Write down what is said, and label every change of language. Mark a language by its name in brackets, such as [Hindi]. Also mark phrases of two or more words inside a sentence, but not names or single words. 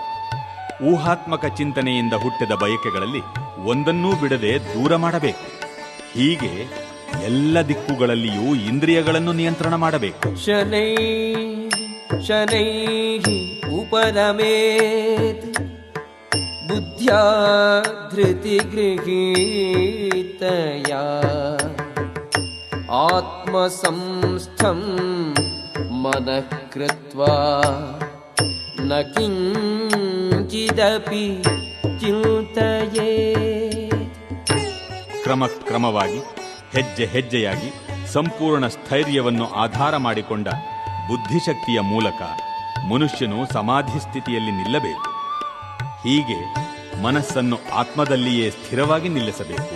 [Kannada] ಊಹಾತ್ಮಕ ಚಿಂತನೆಯಿಂದ ಹುಟ್ಟಿದ ಬಯಕೆಗಳಲ್ಲಿ ಒಂದನ್ನೂ ಬಿಡದೆ ದೂರ ಮಾಡಬೇಕು. ಹೀಗೆ ಎಲ್ಲ ದಿಕ್ಕುಗಳಲ್ಲಿಯೂ ಇಂದ್ರಿಯಗಳನ್ನು ನಿಯಂತ್ರಣ ಮಾಡಬೇಕು. [Sanskrit] ಶನೈಃ ಉಪರಮೇತ್ ಬುದ್ಧ್ಯಾ ಧೃತಿಗೃಹೀತಯಾ ಆತ್ಮಸಂಸ್ಥಂ ಮನಃ ಕೃತ್ವಾ ನ ಕಿಂಚಿದಪಿ ಚಿಂತಯೇತ್. [Kannada] ಕ್ರಮಕ್ರಮವಾಗಿ ಹೆಜ್ಜೆ ಹೆಜ್ಜೆಯಾಗಿ ಸಂಪೂರ್ಣ ಸ್ಥೈರ್ಯವನ್ನು ಆಧಾರ ಮಾಡಿಕೊಂಡ ಬುದ್ಧಿಶಕ್ತಿಯ ಮೂಲಕ ಮನುಷ್ಯನು ಸಮಾಧಿ ಸ್ಥಿತಿಯಲ್ಲಿ ನಿಲ್ಲಬೇಕು. ಹೀಗೆ ಮನಸ್ಸನ್ನು ಆತ್ಮದಲ್ಲಿಯೇ ಸ್ಥಿರವಾಗಿ ನಿಲ್ಲಿಸಬೇಕು.